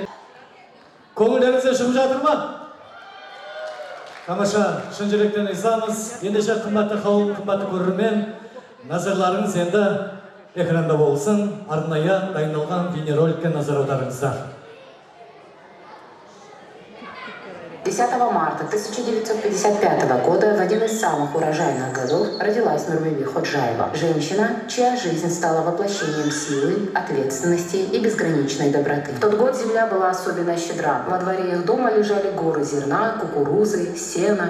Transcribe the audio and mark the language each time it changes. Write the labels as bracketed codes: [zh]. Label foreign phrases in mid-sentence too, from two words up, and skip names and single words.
[kk] Көңілдеріңізде шығып жатыр ма? Тамаша, шын жүректен ризамыз. Ендеше қымбатты қауым, қымбатты көрермен, назарларыңыз енді экранда болсын. Арнайы дайындалған бейнероликке назар аударыңыздар. [ru] 10 марта 1955 года, в один из самых урожайных годов, родилась Нурбиби Ходжаева. Женщина, чья жизнь стала воплощением силы, ответственности и безграничной доброты. В тот год земля была особенно щедра. Во дворе их дома лежали горы зерна, кукурузы, сена.